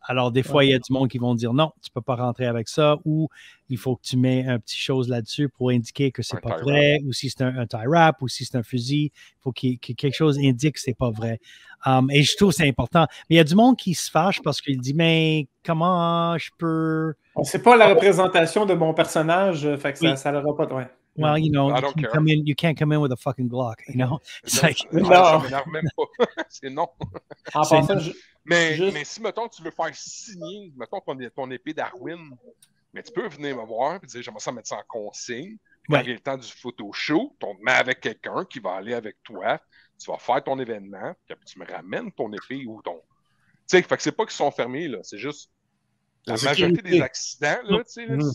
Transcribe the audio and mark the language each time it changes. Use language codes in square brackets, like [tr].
[fr] Alors, des fois, il y a du monde qui vont dire non, tu ne peux pas rentrer avec ça, ou il faut que tu mets un petit chose là-dessus pour indiquer que c'est pas vrai, ou si c'est un tie-wrap, ou si c'est un fusil, il faut que quelque chose indique que c'est pas vrai. Et je trouve que c'est important. Mais il y a du monde qui se fâche parce qu'il dit, mais comment je peux... C'est pas la représentation de mon personnage, fait que ça n'aura pas de... Ouais. [en] Well, you know, you can't come in with a fucking Glock, you know? It's like... [fr] Non, ça m'énerve même pas. C'est non. En passant, mais si, mettons, tu veux faire signer, mettons, ton épée d'Arwin, mais tu peux venir me voir et dire, j'aimerais ça mettre ça en consigne. Quand il y a le temps du photo show, tu te mets avec quelqu'un qui va aller avec toi, tu vas faire ton événement, puis tu me ramènes ton épée ou ton... Tu sais, fait que c'est pas qu'ils sont fermés, là, c'est juste la majorité des accidents, là, tu sais,